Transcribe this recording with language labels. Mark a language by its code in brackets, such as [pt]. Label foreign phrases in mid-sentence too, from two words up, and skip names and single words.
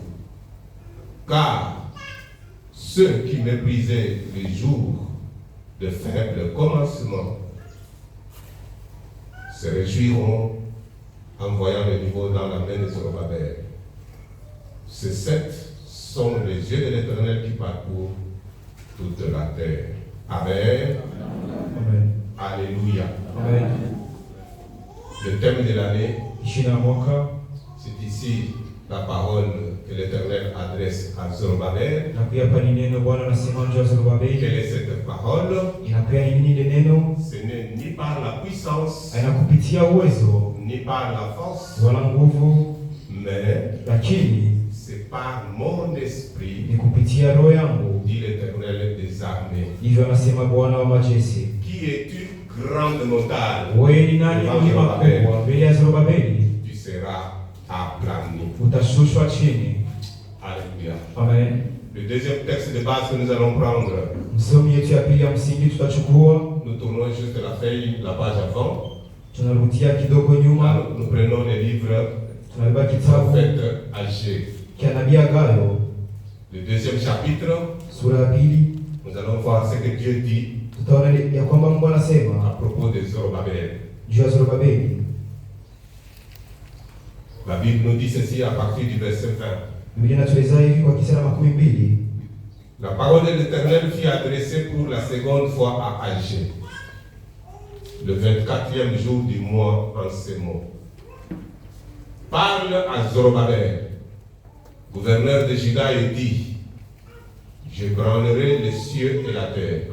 [fr] Car ceux qui méprisaient les jours de faible commencement se réjouiront en voyant le niveau dans la main de Zorobabel. Ces 7 sont les yeux de l'Éternel qui parcourent toute la terre. Amen. Amen. Alléluia. Amen. Le thème de l'année, [sw] Jina la mwaka [fr] c'est ici la parole que l'Éternel adresse à Zorobabel. [sw] na pia hapa ni neno Bwana anasema juu ya [fr] Quelle [sw] Zorobabeli. [fr] est cette parole? [sw] Inapea ni nini ile neno? [fr] Ce n'est ni par la puissance, [sw] Haina kupitia uwezo [fr] ni par la force, [sw] wala nguvu, [fr] mais [sw] lakini [fr] c'est par mon esprit, [sw] ni kupitia roho yangu, [fr] dit l'Éternel des armées. [sw] ndivyo anasema Bwana wa majeshi. [fr] Qui es-tu, grande montagne? [sw] Wewe ni nani [fr] Devant [sw] mlima [fr] Zorobabel, [sw] mkubwa mbele ya Zorobabeli? [fr] tu seras aplani. [sw] Utashushwa chini. [fr] Alléluia. [sw] Amen. [fr] Le deuxième texte de base que nous allons prendre, [sw] Msomi yetu ya pili ya msingi tutachukua, [fr] nous tournons juste la feuille, la page avant. [sw] tunarudia kidogo nyuma, [fr] Nous prenons le livre [sw] tunabeba [fr] du [sw] kitabu [fr] prophète Agé. [sw] cha nabii Hagai, [fr] Le deuxième chapitre, [sw] sura ya pili. [fr] nous allons voir ce que Dieu dit [sw] Tutaona ya kwamba Mungu [fr] à [sw] anasema [fr] propos de Zorobabel. [sw] juu ya Zorobabeli. [fr] La Bible nous dit ceci à partir du verset 20. [sw] Biblia inatueleza hivi kwa Kisera 12, [fr] La parole de l'Éternel fut adressée pour la seconde fois à Agé, le 24e jour du mois en ces mots. Parle à Zorobabel, gouverneur de Juda, et dis: je branlerai les cieux et la terre.